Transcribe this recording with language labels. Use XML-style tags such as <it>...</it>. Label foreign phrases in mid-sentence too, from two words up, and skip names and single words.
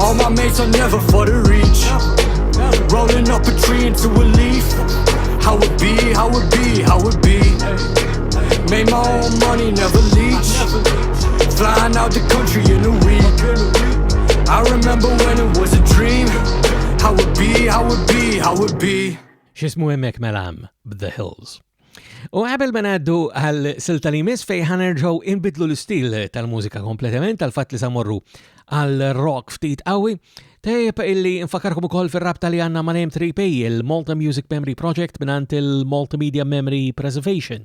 <en>All my mates are never for the reach. Rolling up a tree into a leaf. How it be, how it be, how it be. Made my own money, never leech. Flying out the country in a week. I remember when it was a dream. How it be, how it be, how it be.</en> <mt>X'ismu hemmhekk melam b'The Hills. U qabel ma ngħaddu għal-silta li jmiss fejn ħanerġgħu inbidlu l-istil tal-mużika kompletament tal-fatt li samorru għal-rock ftit qawwi, tajjeb illi nfakarkom ukoll fir-rabta li għandna ma' M3P, il-Malta Music Memory Project mingħand il-Multimedia Memory Preservation.</mt>